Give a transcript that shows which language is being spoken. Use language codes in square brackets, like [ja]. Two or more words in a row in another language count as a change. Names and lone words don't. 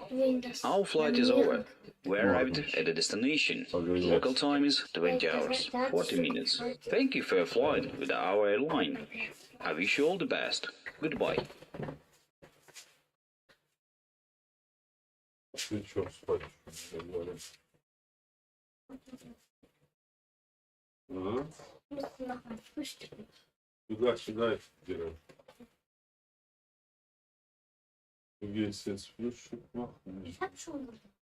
[en] Our flight is over. We arrived at the destination. Local time is 20 hours, 40 minutes. Thank you for your flight with our airline. I wish you all the best. Goodbye. [ru] Сюда, Герой. [de] Есть Frühstück machen. Ich hab schon gesagt.